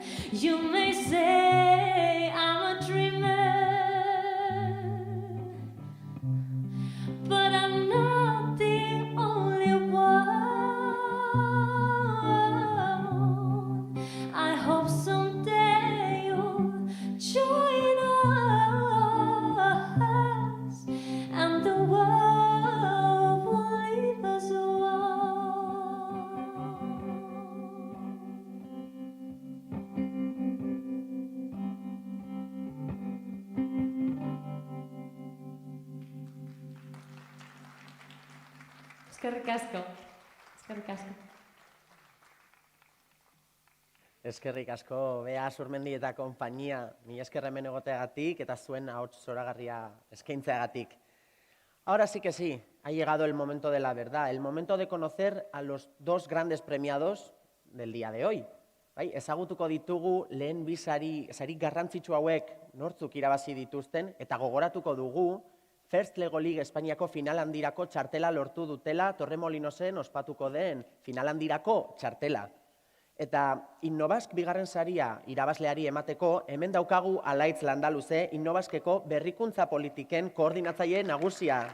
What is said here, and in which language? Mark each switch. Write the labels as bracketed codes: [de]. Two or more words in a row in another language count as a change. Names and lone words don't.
[en] You may say I'm a dreamer, but I'm not the only one. I hope someday you'll join us, and the world will leave us one. [eu] Eskerrik asko. Eskerrik asko. Eskerrik asko, Bea Zurmendi eta konpainia, mila esker hemen egoteagatik eta zuen ahots zoragarria eskaintzeagatik. [es] Ahora sí que sí, ha llegado el momento de la verdad, el momento de conocer a los dos grandes premiados del día de hoy. [eu] Bai, ezagutuko ditugu lehen bi sari garrantzitsu hauek nortzuk irabazi dituzten, eta gogoratuko dugu First Lego League Espainiako final handirako txartela lortu dutela Torremolinosen ospatuko den final handirako txartela. Eta Innobask bigarren saria irabazleari emateko, hemen daukagu Alaitz Landaluze, Innobaskeko berrikuntza politiken koordinatzaile nagusia.